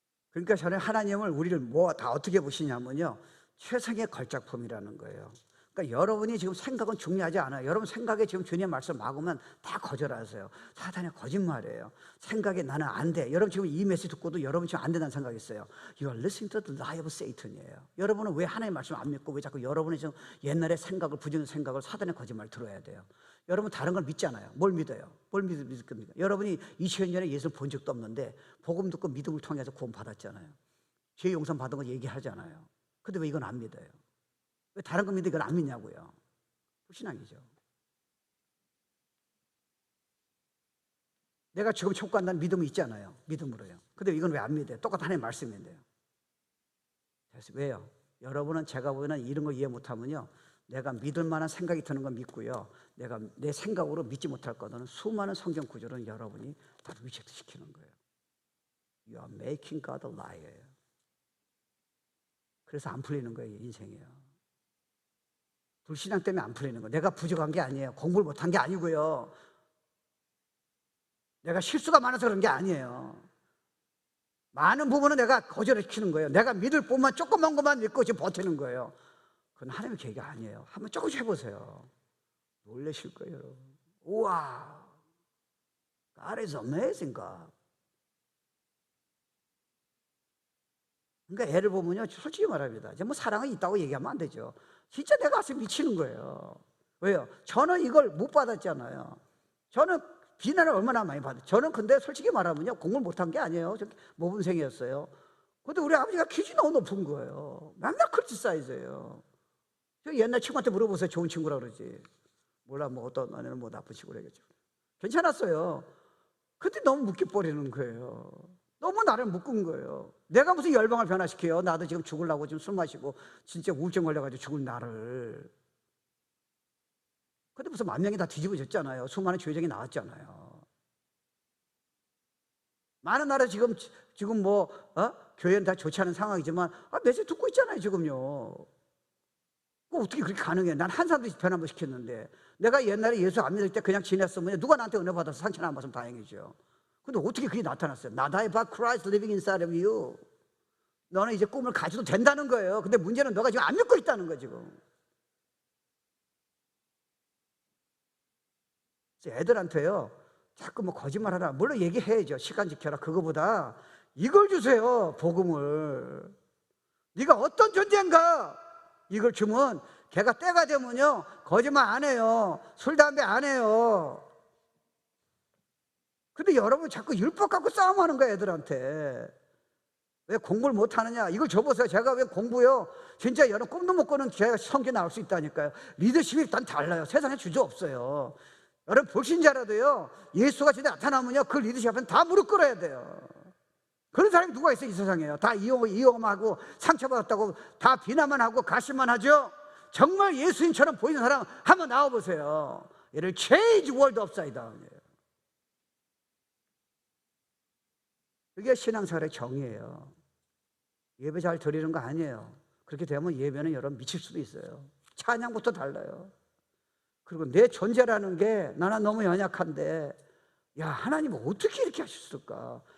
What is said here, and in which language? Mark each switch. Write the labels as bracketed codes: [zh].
[ko] 그러니까 저는 하나님을 우리를 뭐 다 어떻게 보시냐면요, 최상의 걸작품이라는 거예요. 그러니까 여러분이 지금 생각은 중요하지 않아요. 여러분 생각에 지금 주님의 말씀 막으면 다 거절하세요. 사단의 거짓말이에요. 생각에 나는 안 돼. 여러분 지금 이 메시지 듣고도 여러분 지금 안 된다는 생각이 있어요. [en] You are listening to the lie of Satan이에요. [ko] 여러분은 왜 하나님의 말씀 안 믿고 왜 자꾸 여러분이 지금 옛날의 생각을, 부정적인 생각을, 사단의 거짓말 들어야 돼요? 여러분 다른 걸 믿잖아요. 뭘 믿어요? 뭘 믿을 겁니까? 여러분이 2000년 전에 예수를 본 적도 없는데 복음 듣고 믿음을 통해서 구원 받았잖아요. 죄 용서 받은 거 얘기하잖아요. 근데 왜 이건 안 믿어요? 왜 다른 거 믿는데 이걸 안 믿냐고요? 불신앙이죠. 내가 지금 촉구한다는 믿음이 있잖아요. 믿음으로요. 근데 이건 왜 안 믿어요? 똑같은 하나님의 말씀인데요. 그래서 왜요? 여러분은 제가 보기에는 이런 거 이해 못하면요, 내가 믿을 만한 생각이 드는 건 믿고요, 내가 내 생각으로 믿지 못할 거는 수많은 성경 구절은 여러분이 다 리젝트시키는 거예요. [en] You are making God a liar. [ko] 그래서 안 풀리는 거예요, 인생이요. 불신앙 때문에 안 풀리는 거예요. 내가 부족한 게 아니에요. 공부를 못한 게 아니고요. 내가 실수가 많아서 그런 게 아니에요. 많은 부분은 내가 거절을 시키는 거예요. 내가 믿을 뿐만 조그만 것만 믿고 지금 버티는 거예요. 그건 하나님의 계획이 아니에요. 한번 조금씩 해보세요. 놀라실 거예요, 여러분. [en] 우와, God is amazing, God. [ko] 그러니까 애를 보면요, 솔직히 말합니다. 이제 뭐 사랑은 있다고 얘기하면 안 되죠. 진짜 내 가슴이 미치는 거예요. 왜요? 저는 이걸 못 받았잖아요. 저는 비난을 얼마나 많이 받았어요. 저는 근데 솔직히 말하면요, 공부를 못한 게 아니에요. 모범생이었어요. 근데 우리 아버지가 기준이 너무 높은 거예요. 맨날 크리티사이즈예요. 옛날 친구한테 물어보세요. 좋은 친구라 그러지. 몰라, 뭐 어떤 아내는 뭐 나쁜 친구라겠죠. 괜찮았어요. 근데 너무 묶여 버리는 거예요. 너무 나를 묶은 거예요. 내가 무슨 열방을 변화시켜요. 나도 지금 죽으려고 지금 술 마시고 진짜 우울증 걸려가지고 죽을 나를. 근데 무슨 만 명이 다 뒤집어졌잖아요. 수많은 죄정이 나왔잖아요. 많은 나라 지금 뭐 교회는 다 좋지 않은 상황이지만 메시지 듣고 있잖아요 지금요. 어떻게 그렇게 가능해? 난 한 사람도 변화 못 시켰는데. 내가 옛날에 예수 안 믿을 때 그냥 지냈으면 누가 나한테 은혜 받아서 상처를 안 받으면 다행이죠. 근데 어떻게 그게 나타났어요? [en] Not I but Christ living inside of you. [ko] 너는 이제 꿈을 가져도 된다는 거예요. 근데 문제는 너가 지금 안 믿고 있다는 거야 지금. 애들한테요, 자꾸 뭐 거짓말하라. 물론 얘기해야죠. 시간 지켜라. 그거보다 이걸 주세요. 복음을. 네가 어떤 존재인가? 이걸 주면 걔가 때가 되면요, 거짓말 안 해요. 술, 담배 안 해요. 근데 여러분 자꾸 율법 갖고 싸움하는 거야 애들한테. 왜 공부를 못하느냐? 이걸 줘보세요. 제가 왜 공부요? 진짜 여러분 꿈도 못 꾸는 제가 성경 나올 수 있다니까요. 리더십이 일단 달라요. 세상에 주저없어요. 여러분 불신자라도요, 예수가 진짜 나타나면요, 그 리더십 앞에는 다 무릎 꿇어야 돼요. 그런 사람이 누가 있어요, 이 세상에요? 다 이용하고 상처받았다고 다 비난만 하고 가시만 하죠. 정말 예수님처럼 보이는 사람 한번 나와보세요. 얘를 [en] change world upside down이에요. [ko] 그게 신앙생활의 정의예요. 예배 잘 드리는 거 아니에요. 그렇게 되면 예배는 여러분 미칠 수도 있어요. 찬양부터 달라요. 그리고 내 존재라는 게 나는 너무 연약한데, 야, 하나님은 어떻게 이렇게 하셨을까?